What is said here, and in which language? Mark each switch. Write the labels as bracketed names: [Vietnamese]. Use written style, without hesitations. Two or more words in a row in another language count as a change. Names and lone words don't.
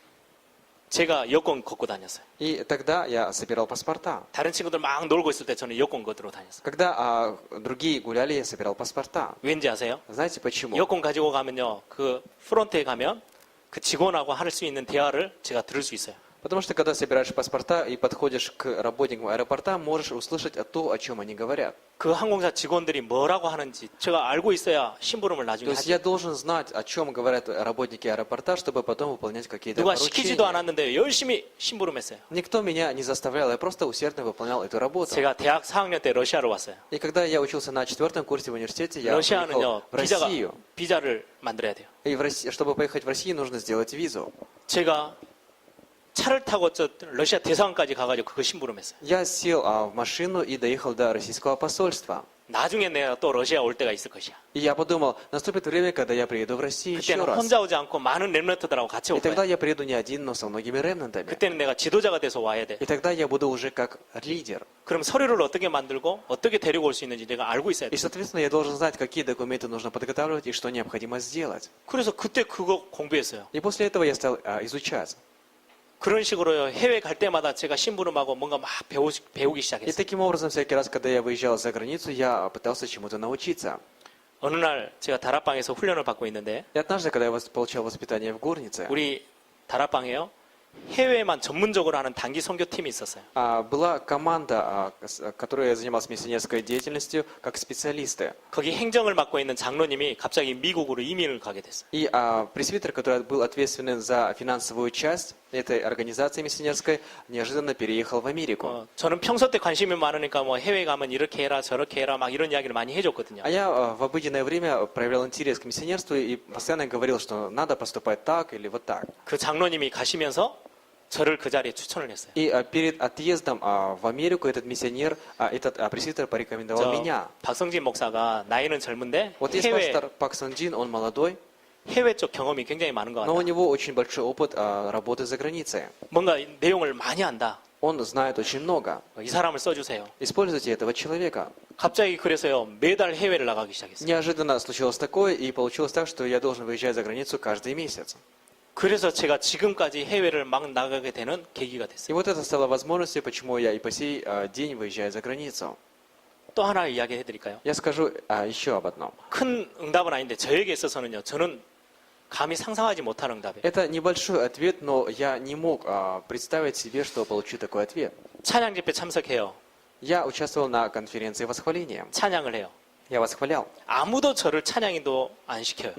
[Korean] 제가 여권 걷고 다녔어요. [Russian] И тогда я собирал паспорта. [Korean] 다른 친구들 막 놀고 있을 때 저는 여권 걷으러 다녔어요. [Russian] Когда другие гуляли, я собирал паспорта. [Korean] 왠지 아세요? [Russian] Знаете почему? [Korean] 여권 가지고 가면요. 그 프론트에 가면 그 직원하고 할 수 있는 대화를 제가 들을 수 있어요. [Russian] Потому что когда собираешь паспорта и подходишь к работникам аэропорта, можешь услышать то, о чем они говорят. [Korean] 그 항공사 직원들이 뭐라고 하는지 제가 알고 있어야 심부름을 [Russian] То [Korean] 나중에 [Russian] есть [Korean] 하죠. [Russian] я должен знать, о чем говорят работники аэропорта, чтобы потом выполнять какие-то [Korean] 누가 시키지도 [Russian] поручения. [Korean] 않았는데 열심히 심부름했어요. [Russian] Никто меня не заставлял, я просто усердно выполнял эту работу. [Korean] 제가 대학 4학년 때 러시아로 왔어요. [Russian] И когда я учился на 4-м курсе в университете, я уехал [Korean] 러시아는요 [Russian] в Россию. [Korean] 비자를 만들어야 돼요. [Russian] И чтобы поехать в Россию, нужно сделать визу. [Korean] 제가 차를 타고 저 러시아 대사관까지 가가지고 그거 심부름했어요. [Russian] Я сел в машину и доехал до российского посольства. [Korean] 나중에 내가 또 러시아 올 때가 있을 것이야. [Russian] И я подумал, наступит время, когда я приеду в Россию еще [Korean] 그때는 [Russian] раз. [Korean] 혼자 오지 않고 많은 렘넌트들하고 같이 [Russian] И [Korean] 올 [Russian] тогда [Korean] 거야. [Russian] я приеду не один, но со многими ремнантами. [Korean] 그때는 내가 지도자가 돼서 와야 돼. [Russian] И тогда я буду уже как лидер. [Korean] 그럼 서류를 어떻게 만들고 어떻게 데리고 올 수 있는지 내가 알고 있어야 [Russian] И, [Korean] 돼. [Russian] соответственно, я должен знать, какие документы нужно подготавливать и что необходимо сделать. [Korean] 그래서 그때 그거 공부했어요. [Russian] И после этого я стал изучать. [Korean] 그런 식으로 해외 갈 때마다 제가 심부름하고 뭔가 막 배우기 [Russian] И [Korean] 시작했어요. [Russian] таким образом, всякий раз, когда я выезжал за границу, я пытался чему-то научиться. [Korean] 어느 날 제가 다락방에서 훈련을 받고 있는데 [Russian] И однажды, когда я получал воспитание в горнице, [Korean] 우리 다락방에요 해외만 전문적으로 하는 단기 선교팀이 있었어요. [Russian] была команда, которая занималась миссионерской деятельностью как специалисты. [Korean] 거기 행정을 맡고 있는 장로님이 갑자기 미국으로 이민을 가게 됐어요. [Russian] И пресвитер, который был ответственен за финансовую часть этой организации миссионерской, неожиданно переехал в Америку. [Korean] 저는 평소 때 관심이 많으니까 뭐 해외 가면 이렇게 해라 저렇게 해라 막 이런 이야기를 많이 해줬거든요. [Russian] А я в обыденное время проявлял интерес к миссионерству и постоянно говорил, что надо поступать так или вот так. [Korean] 그 장로님이 가시면서 저를 그 자리에 추천을 했어요. [Russian] И перед отъездом в Америку этот миссионер, этот пресвитер порекомендовал меня. [Korean] 박성진 목사가 나이는 젊은데 [Russian] Вот есть пастор Пак Сон Джин, он молодой, [Korean] 해외 쪽 경험이 굉장히 많은 것 [Russian] но у [Korean] 같아요. [Russian] него очень большой опыт работы за границей. [Korean] 뭔가 내용을 많이 안다. [Russian] Он знает очень много. [Korean] 이 사람을 써주세요. [Russian] Используйте этого человека. [Korean] 갑자기 그래서요 매달 해외를 나가기 시작했어요. [Russian] Неожиданно случилось такое, и получилось так, что я должен выезжать за границу каждый месяц. [Korean] 그래서 제가 지금까지 해외를 막 나가게 되는 계기가 [Russian] И [Korean] 됐어요. [Russian] вот это стало возможностью, почему я и по сей день выезжаю за границу. [Korean] 또 하나 이야기해 드릴까요? [Russian] Я скажу еще об одном. [Korean] 큰 응답은 아닌데 저에게 있어서는요. 저는 감히 상상하지 못한 응답이에요. [Russian] Это небольшой ответ, но я не мог представить себе, что получу такой ответ. [Korean] 찬양 집회 참석해요. [Russian] Я участвовал на конференции восхваления. [Korean] 찬양을 해요. [Russian] Я восхвалял. [Korean] 아무도 저를 찬양인도 안 시켜요.